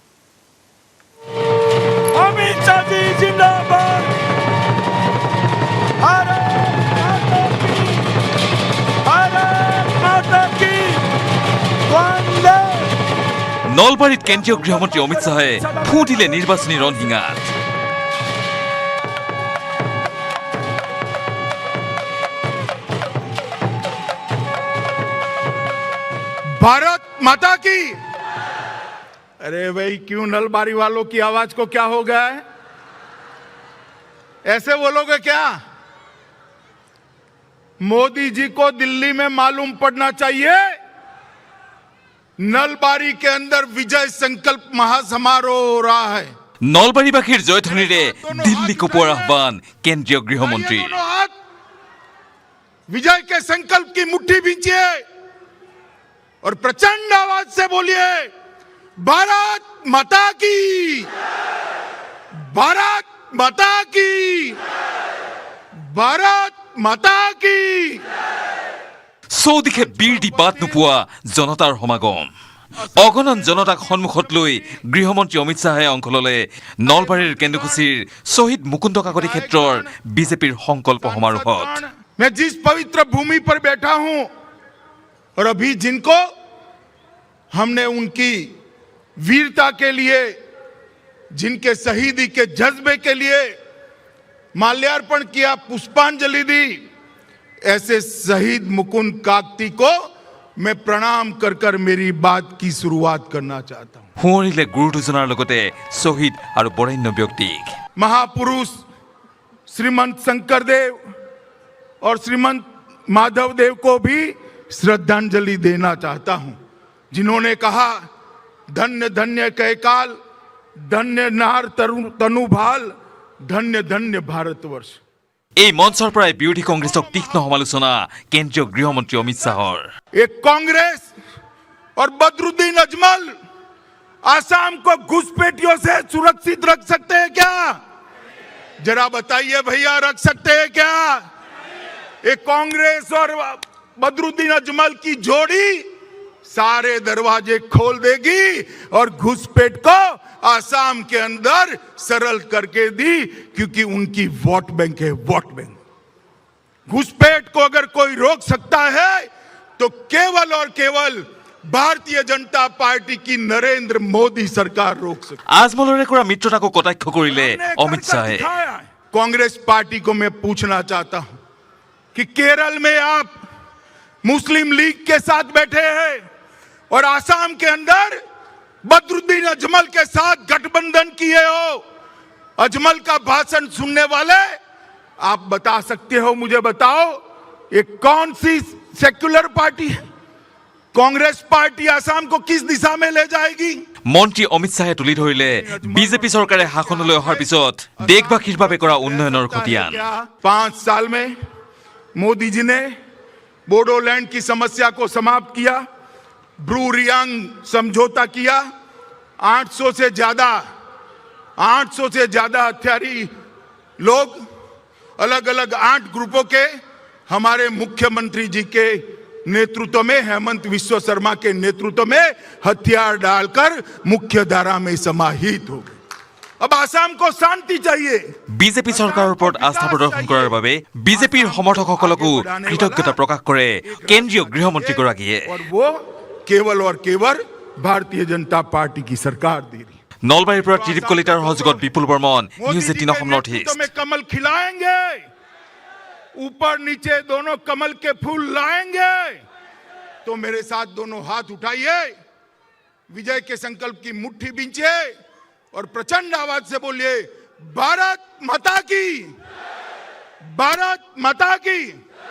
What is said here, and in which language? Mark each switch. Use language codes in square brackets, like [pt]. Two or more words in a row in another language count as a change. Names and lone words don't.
[as] নলবাৰীত কেন্দ্ৰীয় গৃহমন্ত্ৰী অমিত শ্বাহে ফুটিলে নিৰ্বাচনী ৰণশিঙাত। [hi] भारत माता की। अरे भाई क्यों नलबारी वालों की आवाज को क्या हो गया है? ऐसे बोलोगे क्या? मोदी जी को दिल्ली में मालूम पड़ना चाहिए, नलबारी के अंदर विजय संकल्प महासमारोह हो रहा है। [as] নলবাৰীবাসীৰ জয়ধ্বনিৰে দিল্লী কপোৱাৰ আহ্বান কেন্দ্ৰীয় গৃহমন্ত্ৰীৰ। [hi] विजय के संकल्प की मुट्ठी भींचिए और प्रचंड आवाज से बोलिए, भारत माता की, भारत माता की, भारत माता की। [as] চৌদিশে বীৰ দি বাট নোপোৱা জনতাৰ সমাগম। অগণন জনতাক সন্মুখত লৈ গৃহমন্ত্ৰী অমিত শ্বাহে অংশ ল'লে নলবাৰীৰ কেন্দুকুছিৰ শ্বহীদ মুকুন্দ কাকতি ক্ষেত্ৰৰ বিজেপিৰ সংকল্প সমাৰোহত। [hi] मैं जिस पवित्र भूमि पर बैठा हूं और अभी जिनको हमने उनकी वीरता के लिए, जिनके शहीदी के जज्बे के लिए माल्यार्पण किया, पुष्पांजलि दी, ऐसे शहीद मुकुंद काकती को मैं प्रणाम कर कर मेरी बात की शुरुआत करना चाहता हूं। [as] সুঁৱৰিলে গুৰু দুজনাৰ লগতে শ্বহীদ আৰু বৰেণ্য ব্যক্তিক। [hi] महापुरुष श्रीमंत शंकरदेव और श्रीमंत माधवदेव को भी श्रद्धांजलि देना चाहता हूं, जिन्होंने कहा, [as] ধন্য ধন্য কৈকাল, ধন্য নাৰ তনুভাল, ধন্য ধন্য ভাৰতবৰ্ষ। এই মঞ্চৰ পৰাই বিৰোধী কংগ্ৰেছক তীক্ষ্ণ সমালোচনা কেন্দ্ৰীয় গৃহমন্ত্ৰী অমিত শ্বাহৰ। [hi] एक कांग्रेस और बदरुद्दीन अजमल आसाम को घुसपैठियों से सुरक्षित रख सकते हैं क्या? जरा बताइए भैया, रख सकते हैं क्या? एक कांग्रेस और बदरुद्दीन अजमल की जोड़ी सारे दरवाजे खोल देगी और घुसपैठ को आसाम के अंदर सरल करके दी, क्योंकि उनकी वोट बैंक है, वोट बैंक। घुसपैठ को अगर कोई रोक सकता है तो केवल और केवल भारतीय जनता पार्टी की नरेंद्र मोदी सरकार रोक सकती है। [as] আজমলৰে কৰা মিত্ৰতাকো কটাক্ষ কৰিলে অমিত শ্বাহে। [hi] कांग्रेस पार्टी को मैं पूछना चाहता हूं कि केरल में आप मुस्लिम लीग के साथ बैठे हैं और आसाम के अंदर बदरुद्दीन अजमल के साथ गठबंधन किए हो। अजमल का भाषण सुनने वाले आप बता सकते हो, मुझे बताओ, ये कौन सी सेक्युलर पार्टी है? कांग्रेस पार्टी असम को किस दिशा में ले जाएगी? [as] মন্ত্ৰী অমিত শ্বাহে তুলি ধৰিলে বিজেপি চৰকাৰে শাসনলৈ অহাৰ পিছত দেশবাসীৰ বাবে কৰা উন্নয়নৰ খতিয়ান। [hi] 5 साल में मोदी जी ने बोडोलैंड की समस्या को समाप्त किया, ब्रू रियांग समझौता किया, 800 से ज्यादा हथियारी लोग अलग अलग 8 ग्रुपों के हमारे मुख्यमंत्री जी के नेतृत्व में, हेमंत विश्व शर्मा के नेतृत्व में हथियार डालकर मुख्य धारा में समाहित हो गए। अब आसाम को शांति चाहिए। [as] বিজেপি চৰকাৰৰ ওপৰত আস্থা প্ৰদৰ্শন কৰাৰ বাবে বিজেপিৰ সমৰ্থকসকলকো কৃতজ্ঞতা প্ৰকাশ কৰে কেন্দ্ৰীয় গৃহমন্ত্ৰীগৰাকীয়ে। [hi] और वो केवल भारतीय जनता पार्टी की सरकार दे रही। [as] নলবাৰীৰ পৰা ত্ৰিদীপ কলিতাৰ সহযোগত বিপুল বৰ্মন, নিউজ 18 অসম নৰ্থ ইষ্ট। [hi] में कमल खिलाएंगे, ऊपर नीचे दोनों कमल के फूल लाएंगे। तो मेरे साथ दोनों हाथ उठाइए, विजय के संकल्प की मुट्ठी बींचिए और प्रचंड आवाज से बोलिए, भारत माता की, भारत माता की।